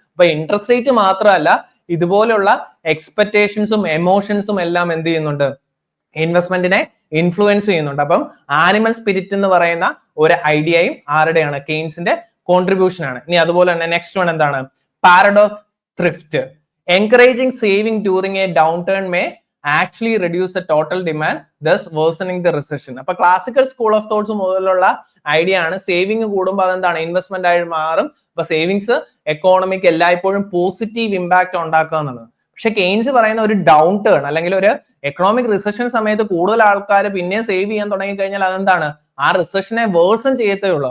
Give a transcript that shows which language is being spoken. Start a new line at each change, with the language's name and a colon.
Malayalam: അപ്പൊ interest rate മാത്രമല്ല, ഇതുപോലുള്ള എക്സ്പെക്ടേഷൻസും എമോഷൻസും എല്ലാം എന്ത് ചെയ്യുന്നുണ്ട്? ഇൻവെസ്റ്റ്മെന്റിനെ ഇൻഫ്ലുവൻസ് ചെയ്യുന്നുണ്ട്. അപ്പം ആനിമൽ സ്പിരിറ്റ് എന്ന് പറയുന്ന ഒരു ഐഡിയയും ആരുടെയാണ്? കെയ്ൻസിന്റെ കോൺട്രിബ്യൂഷൻ ആണ്. ഇനി അതുപോലെ തന്നെ നെക്സ്റ്റ് വൺ എന്താണ്? Paradox of thrift.
English: Encouraging saving during a downturn may actually reduce the total demand, thus worsening the recession.
Malayalam: അപ്പൊ ക്ലാസിക്കൽ സ്കൂൾ ഓഫ് തോട്ട്സ് മുതലുള്ള ഐഡിയ ആണ് സേവിങ് കൂടുമ്പോൾ അതെന്താണ്? ഇൻവെസ്റ്റ്മെന്റ് ആയി മാറും. അപ്പൊ സേവിങ്സ് എക്കോണമിക്ക് എല്ലായ്പ്പോഴും പോസിറ്റീവ് ഇമ്പാക്ട് ഉണ്ടാക്കുക എന്നുള്ളത്. പക്ഷെ കെയ്ൻസ് പറയുന്ന ഒരു ഡൗൺ ടേൺ അല്ലെങ്കിൽ ഒരു എക്കണോമിക് റിസഷൻ സമയത്ത് കൂടുതൽ ആൾക്കാർ പിന്നെ സേവ് ചെയ്യാൻ തുടങ്ങി കഴിഞ്ഞാൽ അതെന്താണ്, ആ റിസഷനെ വേഴ്സൺ ചെയ്യത്തേ ഉള്ളൂ.